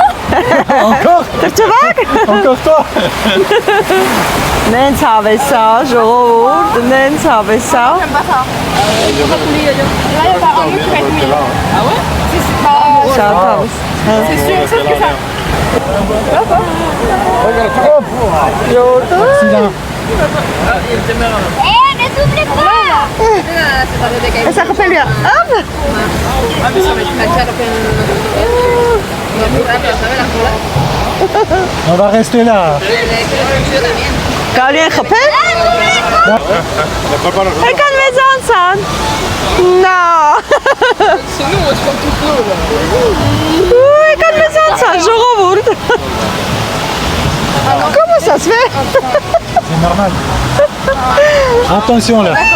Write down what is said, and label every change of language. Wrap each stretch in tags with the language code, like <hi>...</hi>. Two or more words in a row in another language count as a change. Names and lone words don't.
<fr>Encore?</fr> <hy>Տրճվակ։</hy> <fr>Encore toi?</fr> <hy>Նենց հավեսա, ժողովուրդ, նենց հավեսա։ Շատ հավես։</hy> <fr>Ne t'oublie pas! Ça rappelle bien. Hop. On va rester là.</fr> <hy>Կարելի է խփել։ Եկան մեզ անցան։ Նա։ Եկան մեզ անցան, ժողովուրդ։</hy> <fr>Comment ça se fait? C'est normal. Attention là.</fr>